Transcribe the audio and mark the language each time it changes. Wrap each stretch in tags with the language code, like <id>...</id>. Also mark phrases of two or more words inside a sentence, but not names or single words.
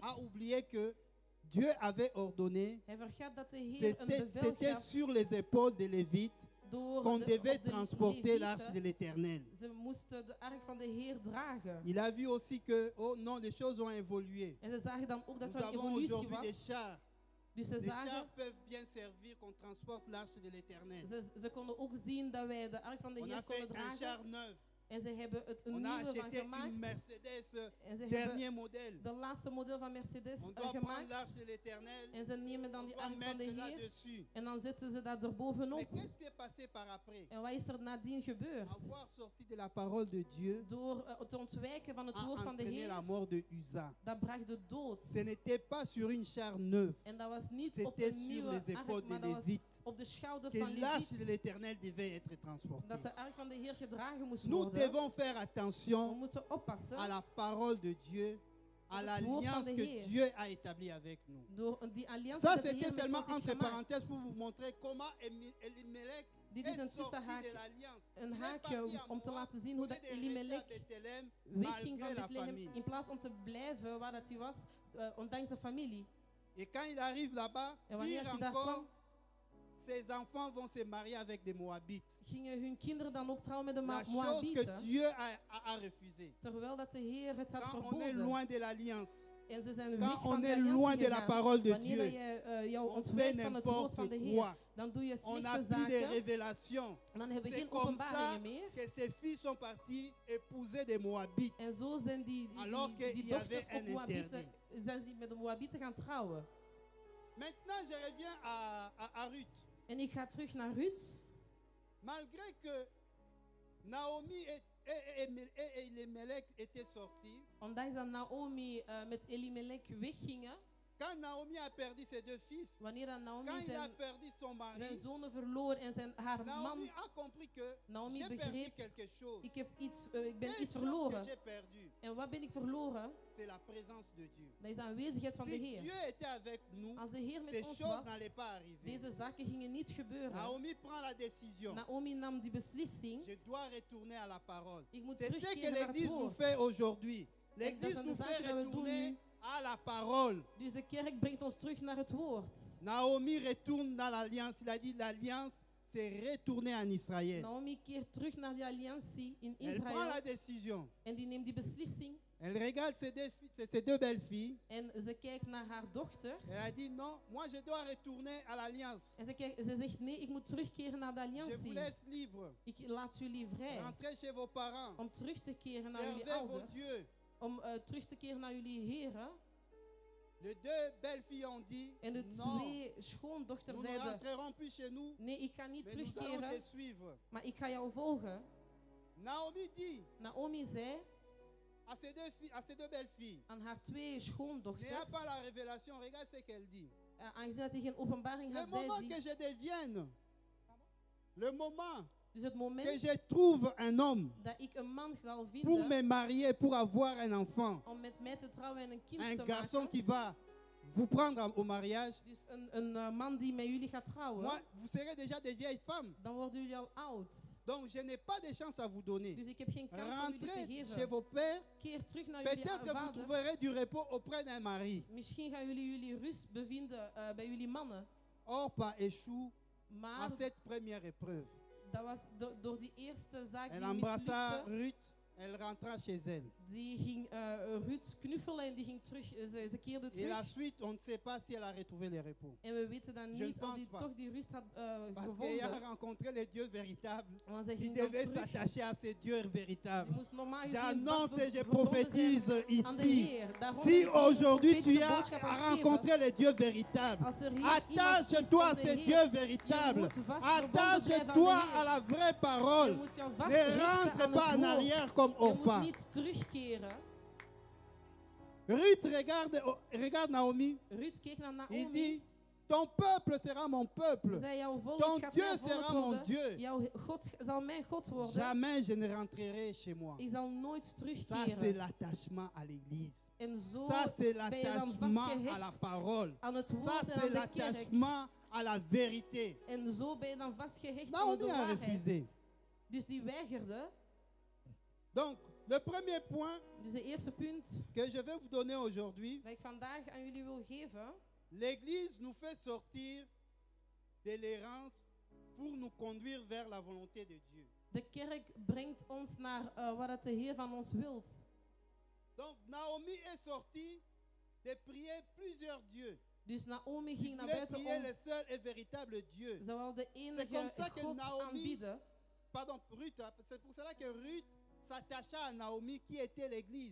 <fr>a oublié que Dieu avait ordonné,</fr> <nl>hij vergat dat de Heer een bevel</nl> <fr>c'était</fr> <nl>gaf</nl> <fr>sur les épaules de Lévite</fr> <nl>door</nl> <fr>qu'on</fr> <nl>op</nl> <fr>devait</fr> <nl>de</nl> <fr>transporter l'arche de</fr> <nl>Levieten.</nl> <fr>l'Éternel.</fr> <nl>Ze moesten de ark van de Heer dragen.</nl> <fr>Il a vu aussi que, oh non, les choses ont évolué.</fr> <nl>En ze zagen dan ook dat</nl> <fr>Nous</fr> <nl>er een</nl> <fr>avons</fr> <nl>evolutie</nl> <fr>aujourd'hui des</fr> <nl>was.</nl> <fr>chars.</fr> <nl>Dus ze</nl> <fr>Les</fr> <nl>zagen,</nl> <fr>chars peuvent bien servir qu'on transporte l'arche de l'Éternel.</fr> <nl>ze konden ook zien dat wij de ark van de</nl> <fr>On a</fr> <nl>Heer</nl> <fr>fait</fr> <nl>konden</nl> <fr>un</fr> <nl>dragen.</nl> <fr>char neuf.</fr> <nl>En ze hebben het een</nl> <fr>On a</fr> <nl>nieuwe van</nl> <fr>acheté une gemaakt. Mercedes</fr> <nl>En ze hebben</nl> <fr>dernier modèle.</fr> <nl>de laatste model van Mercedes</nl> <fr>On doit prendre</fr> <nl>gemaakt.</nl> <fr>l'arche de l'Éternel.</fr> <nl>En ze nemen dan</nl> <fr>On</fr> <nl>die</nl> <fr>doit</fr> <nl>ark van de</nl> <fr>mettre</fr> <nl>Heer.</nl> <fr>là-dessus.</fr> <nl>En dan zetten ze dat</nl> <fr>Mais</fr> <nl>erbovenop.</nl> <fr>qu'est-ce qui est passé par après?</fr> <nl>En wat is er nadien gebeurd?</nl> <fr>Avoir sorti de la parole de Dieu</fr> <nl>Door te ontwijken van het</nl> <fr>a</fr> <nl>woord van de</nl> <fr>entraîné la</fr> <nl>Heer,</nl> <fr>mort de Uza.</fr> <nl>dat bracht de dood.</nl> <fr>Ce n'était pas sur une char neuve,</fr> <nl>En dat was niet op</nl> <fr>c'était</fr> <nl>een</nl> <fr>sur</fr> <nl>nieuwe</nl> <fr>les épaules</fr> <nl>ark,</nl> <fr>de</fr> <nl>maar dat was</nl> <fr>Lévite</fr> <nl>op de schouders</nl> <fr>que</fr> <nl>van</nl> <fr>l'arche de</fr> <nl>Leviet.</nl> <fr>l'Éternel devait être</fr> <nl>Dat</nl> <fr>transportée.</fr> <nl>de ark van de Heer gedragen moest</nl> <fr>Nous</fr> <nl>worden.</nl> <fr>devons faire</fr> <nl>We</nl> <fr>attention</fr> <nl>moeten oppassen</nl> <fr>à la parole de Dieu, à</fr> <nl>het woord van</nl> <fr>l'alliance</fr> <nl>de</nl> <fr>que</fr> <nl>Heer.</nl> <fr>Dieu a établie avec nous.</fr> <nl>door die alliantie</nl> <fr>Ça,</fr> <nl>dat de</nl> <fr>c'était</fr> <nl>Heer met</nl> <fr>seulement</fr> <nl>ons heeft</nl> <fr>entre</fr> <nl>gemaakt.</nl> <fr>parenthèses pour vous montrer comment Elimelech</fr> <nl>Dit is</nl> <fr>est</fr> <nl>een</nl> <fr>sorti de</fr> <nl>tussenhaakje,</nl> <fr>l'alliance.</fr> <nl>een</nl> <fr>Il est</fr> <nl>haakje</nl> <fr>parti à</fr> <nl>om te</nl> <fr>Moab,</fr> <nl>laten zien hoe</nl> <fr>au lieu</fr> <nl>dat</nl> <fr>de rester à</fr> <nl>Elimelech</nl> <fr>Bethléem,</fr> <nl>wegging van</nl> <fr>malgré la</fr> <nl>Bethlehem</nl> <fr>famine.</fr> <nl>in plaats om te blijven waar dat hij was, ondanks de familie.</nl> <fr>Et quand il arrive là-bas,</fr> <nl>En wanneer</nl> <fr>pire</fr> <nl>hij daar</nl> <fr>encore,</fr> <nl>kwam,</nl> <fr>ses enfants vont se marier avec des Moabites.</fr> <nl>gingen hun kinderen dan ook trouwen met de</nl> <fr>La chose que</fr> <nl>Moabieten,</nl> <fr>Dieu a refusé.</fr> <nl>terwijl dat de Heer het had</nl> <fr>Quand on est</fr> <nl>verboden.</nl> <fr>loin de l'alliance,</fr> <nl>En ze zijn</nl> <fr>quand</fr> <nl>weg</nl> <fr>on</fr> <nl>van de</nl> <fr>est</fr> <nl>alliantie</nl> <fr>loin de la</fr> <nl>gegaan.</nl> <fr>parole de</fr> <nl>Wanneer dat</nl> <fr>Dieu,</fr> <nl>je jou</nl> <fr>on fait</fr> <nl>ontwijkt van het woord van de</nl> <fr>n'importe</fr> <nl>Heer,</nl> <fr>quoi.</fr> <nl>dan doe je</nl> <fr>On n'a</fr> <nl>slechte</nl> <fr>plus de</fr> <nl>zaken.</nl> <fr>révélations.</fr> <nl>En dan hebben we</nl> <fr>C'est</fr> <nl>geen</nl> <fr>comme ça</fr> <nl>openbaringen meer.</nl> <fr>que ses filles sont partis épouser des Moabites.</fr> <nl>En zo zijn die</nl> <fr>Alors qu'il y</fr> <nl>dochters</nl> <fr>avait</fr> <nl>op</nl> <fr>un</fr> <nl>Moabieten,</nl> <fr>interdit.</fr> <nl>zijn ze met de Moabieten gaan trouwen.</nl> <fr>Maintenant, je reviens à Ruth.</fr> <nl>En ik ga terug naar Ruth.</nl> <fr>Malgré que Naomi et Elimelech étaient sortis,</fr> <nl>Ondanks dat Naomi met Elimelech weggingen,</nl> <fr>Quand Naomi a perdu ses 2 fils,</fr> <nl>wanneer dan Naomi</nl> <fr>quand il a</fr> <nl>zijn</nl> <fr>perdu son mari,</fr> <nl>zonen verloor en haar man,</nl> <fr>Naomi a compris que</fr> <nl>Naomi</nl> <fr>j'ai perdu</fr> <nl>begreep,</nl> <fr>quelque chose.</fr> <nl>ik ben iets</nl> <fr>Quelque chose que</fr> <nl>verloren.</nl> <fr>j'ai perdu,</fr> <nl>En wat ben ik verloren?</nl> <fr>c'est la présence de Dieu.</fr> <nl>Dat is de aanwezigheid van de</nl> <fr>Si</fr> <nl>Heer.</nl> <fr>Dieu était avec nous,</fr> <nl>Als de Heer</nl> <fr>ces</fr> <nl>met ons</nl> <fr>choses</fr> <nl>was,</nl> <fr>n'allaient pas arriver.</fr> <nl>deze zaken gingen niet gebeuren.</nl> <fr>Naomi prend la décision.</fr> <nl>Naomi nam die beslissing.</nl> <fr>Je dois retourner à la parole.</fr> <nl>Ik moet</nl> <fr>C'est ce que</fr> <nl>terugkeren naar het</nl> <fr>l'Église nous</fr> <nl>woord.</nl> <fr>fait aujourd'hui.</fr> <nl>dat</nl> <fr>L'Église</fr> <nl>zijn de</nl> <fr>nous fait</fr> <nl>zaken dat we doen</nl> <fr>retourner</fr> <nl>nu.</nl> <fr>à la parole.</fr> <nl>Dus de kerk brengt ons terug naar het woord.</nl> <fr>Naomi retourne dans l'alliance. Il a dit l'alliance, c'est retourner en Israël.</fr> <nl>Naomi keert terug naar die alliantie in</nl> <fr>Elle prend la</fr> <nl>Israël.</nl> <fr>décision.</fr> <nl>En die neemt die beslissing.</nl> <fr>Elle regarde ses 2 belles filles.</fr> <nl>En ze kijkt naar haar dochters.</nl> <fr>Elle a dit non, moi je dois retourner à l'alliance.</fr> <nl>En ze zegt nee, ik moet terugkeren naar de</nl> <fr>Je vous</fr> <nl>alliantie.</nl> <fr>laisse libre.</fr> <nl>Ik laat jullie vrij.</nl> <fr>Rentrez chez vos parents.</fr> <nl>Om terug te keren naar jullie</nl> <fr>Servez vos</fr> <nl>ouders.</nl> <fr>dieux.</fr> <nl>Om terug te keren naar jullie heren.</nl> <fr>Les 2 belles filles ont dit</fr> <nl>En de</nl> <fr>non,</fr> <nl>twee schoondochters</nl> <fr>nous ne</fr> <nl>zeiden:</nl> <fr>rentrerons plus chez nous,</fr> <nl>nee, ik ga niet</nl> <fr>mais nous allons te</fr> <nl>terugkeren,</nl> <fr>suivre.</fr> <nl>maar ik ga jou volgen.</nl> <fr>Naomi dit</fr> <nl>Naomi zei</nl> <fr>à ces 2 belles filles,</fr> <nl>aan haar 2</nl> <fr>n'ayant</fr> <nl>schoondochters,</nl> <fr>pas la révélation, regarde ce qu'elle dit.</fr> <nl>aangezien dat hij geen openbaring</nl> <fr>Le</fr> <nl>had, zei</nl> <fr>moment que</fr> <nl>hij,</nl> <fr>je devienne, le moment</fr> <nl>dus het</nl> <fr>que</fr> <nl>moment</nl> <fr>je trouve un homme</fr> <nl>dat ik een man zal</nl> <fr>pour</fr> <nl>vinden</nl> <fr>me marier, pour avoir un enfant,</fr> <nl>om met mij te trouwen en een kind</nl> <fr>un</fr> <nl>te</nl> <fr>garçon</fr> <nl>maken,</nl> <fr>qui va vous prendre au mariage,</fr> <nl>dus een man die met jullie gaat trouwen,</nl> <fr>moi, vous serez déjà des vieilles femmes.</fr> <nl>dan worden jullie al oud.</nl> <fr>Donc, je n'ai pas de chance à vous donner.</fr> <nl>Dus ik heb geen kans om jullie te</nl> <fr>Rentrez chez</fr> <nl>geven.</nl> <fr>vos pères.</fr> <nl>Keer terug naar jullie</nl> <fr>Peut-être que vous</fr> <nl>vaders.</nl> <fr>trouverez du repos auprès d'un mari.</fr> <nl>Misschien gaan jullie rust bevinden bij jullie mannen.</nl> <fr>Orpa échoue à</fr> <nl>Maar</nl> <fr>cette première épreuve.</fr> <nl>dat was door die eerste zaak</nl> <fr>Elle</fr> <nl>die</nl> <fr>embrassa</fr> <nl>mislukte.</nl> <fr>Ruth, elle rentra chez elle.</fr> <nl>Die ging Ruud knuffelen en die ging terug. Ze keerde</nl> <fr>Et</fr> <nl>terug.</nl> <fr>la suite, on ne sait pas si elle a retrouvé le repos.</fr> <nl>En we weten dan</nl> <fr>Je</fr> <nl>niet</nl> <fr>ne</fr> <nl>als</nl> <fr>pense</fr> <nl>hij</nl> <fr>pas.</fr> <nl>toch die rust had</nl> <fr>Parce qu'elle a</fr> <nl>gevonden.</nl> <fr>rencontré le Dieu véritable.</fr> <nl>Want zij</nl> <fr>Il</fr> <nl>ging dan</nl> <fr>devait</fr> <nl>terug.</nl> <fr>s'attacher à ce Dieu</fr> <nl>Die</nl> <fr>véritable.</fr> <nl>moest normaal gezien</nl> <fr>J'annonce et je</fr> <nl>verbonden</nl> <fr>prophétise</fr> <nl>zijn aan de</nl> <fr>ici.</fr> <nl>Heer. Daarom</nl> <fr>Si</fr> <nl>ben ik</nl> <fr>aujourd'hui</fr> <nl>een</nl> <fr>tu</fr> <nl>beetje</nl> <fr>as</fr> <nl>boodschap aan het geven.</nl> <fr>rencontré le Dieu véritable,</fr> <nl>Als er hier iemand is</nl> <fr>attache-toi à</fr> <nl>van de</nl> <fr>ce</fr> <nl>Heer,</nl> <fr>Dieu véritable.</fr> <nl>je moet vast verbonden blijven</nl> <fr>Attache-toi</fr> <nl>aan de Heer.</nl> <fr>à la vraie</fr> <nl>Je</nl> <fr>parole.</fr> <nl>moet jou</nl> <fr>Ne</fr> <nl>vasthechten</nl> <fr>rentre</fr> <nl>aan</nl> <fr>pas</fr> <nl>het</nl> <fr>en</fr> <nl>woord.</nl> <fr>arrière comme</fr> <nl>Je moet</nl> <fr>Orpa.</fr> <nl>niet terugkeren.</nl> <fr>Ruth regarde Naomi.</fr> <nl>Ruud keek naar</nl> <fr>Il</fr> <nl>Naomi.</nl> <fr>dit, ton peuple sera mon peuple.</fr> <nl>Zei, jouw volk</nl> <fr>Ton</fr> <nl>gaat</nl> <fr>Dieu</fr> <nl>mijn volk</nl> <fr>sera mon</fr> <nl>worden.</nl> <fr>Dieu.</fr> <nl>Jouw God zal mijn God worden.</nl> <fr>Jamais je ne rentrerai chez moi.</fr> <nl>Ik zal nooit</nl> <fr>Ça, c'est</fr> <nl>terugkeren.</nl> <fr>l'attachement à l'église.</fr> <nl>En zo</nl> <fr>Ça, c'est</fr> <nl>ben je dan</nl> <fr>l'attachement à la</fr> <nl>vastgehecht</nl> <fr>parole.</fr> <nl>aan het</nl> <fr>Ça,</fr> <nl>woord en</nl> <fr>c'est</fr> <nl>aan de kerk.</nl> <fr>l'attachement à la vérité.</fr> <nl>En zo ben je dan vastgehecht aan de</nl> <fr>Naomi a</fr> <nl>waarheid.</nl> <fr>refusé.</fr> <nl>Dus die weigerde.</nl> <fr>Donc, le premier point</fr> <nl>Dus de eerste punt</nl> <fr>que je vais vous donner aujourd'hui,</fr> <nl>dat ik vandaag aan jullie wil geven.</nl> <fr>l'église nous fait sortir de l'errance pour nous conduire vers la volonté de Dieu.</fr> <nl>De kerk brengt ons naar wat het de Heer van ons wilt.</nl> <fr>Donc, Naomi est sortie de prier plusieurs dieux.</fr> <nl>Dus Naomi</nl> <fr>Il</fr> <nl>ging naar</nl> <fr>voulait</fr> <nl>buiten</nl> <fr>prier</fr> <nl>om.</nl> <fr>le seul et véritable Dieu.</fr> <nl>Ze wilde de</nl> <fr>C'est comme</fr> <nl>enige</nl> <fr>ça que</fr> <nl>God</nl> <fr>Naomi-</fr> <nl>aanbieden.</nl> <fr>Pardon, Ruth, hein, c'est pour cela que Ruth s'attacha à Naomi qui était l'église.</fr>